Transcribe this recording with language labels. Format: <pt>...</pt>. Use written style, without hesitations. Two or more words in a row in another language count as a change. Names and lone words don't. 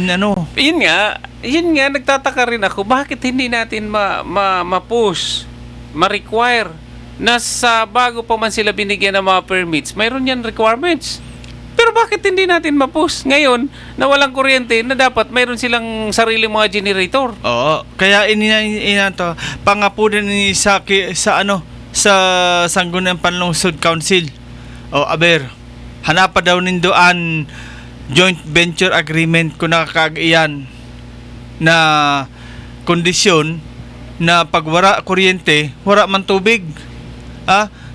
<tl>Yun nga, nagtataka rin ako, bakit hindi natin ma-push, ma-require na sa bago pa man sila binigyan ng mga permits, mayroon yan requirements. Pero bakit hindi natin ma-push ngayon na walang kuryente na dapat mayroon silang sariling mga generator?</tl> <bik>Oo, kaya inato pangapunan ni sa Sangguniang Panlungsod Council. Aber, hanapa daw nindoan</bik> <en>joint venture agreement</en> <bik>kung nakakag-iyan na kondisyon na pag wala kuryente, wala man tubig.</bik>